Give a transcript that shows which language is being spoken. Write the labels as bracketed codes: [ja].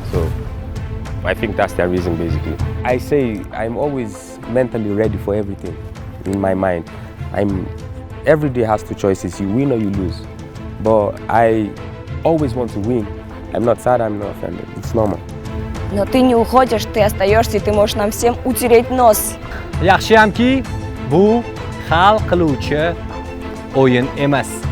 [en] So I think that's the reason basically. I say I'm always mentally ready for everything in my mind. Every day has two choices, you win or you lose. But I always want to win. I'm not sad, I'm not offended. It's normal. [ru] Но ты не уходишь, ты остаешься, и ты можешь нам всем утереть нос. [uz] Yaxshiyamki, bu hal qiluvchi o'yin emas.